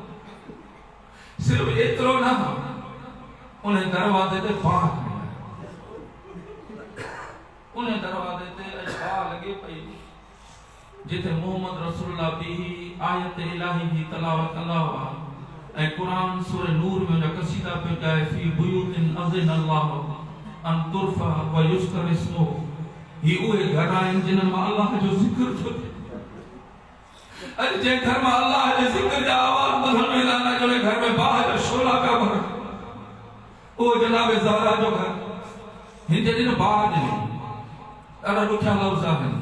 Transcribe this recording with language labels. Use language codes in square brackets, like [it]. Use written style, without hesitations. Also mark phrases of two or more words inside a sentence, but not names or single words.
[sd] सिर्फ़ु एतिरो न, उन दरवाज़े ते बाहि खणी आयो। उन दरवाज़े ते बाहि लॻे पई जिथे मोहम्मद रसूलुल्लाह बि आयत इलाही जी तलावत कंदा हुआ, ऐं कुरान सूरह नूर में उनजा क़सीदा पियो ॻाए, [ar] في بيوت أذن الله أن ترفع ويذكر اسمه. [sd] ही उहे घर आहिनि जिन्हनि मां अल्लाह जो ज़िक्र थो थिए। अॼु जंहिं घर मां अल्लाह जे ज़िक्र जा आवाज़ ॿुधण में न अचे, घर में बाहि जा शोला पिया ॿरनि, उहो जनाब ज़हरा जो घर। हिन जे ॾिन बाहि ॾिनी, ॾाढा ॾुखिया लफ़्ज़ आहिनि।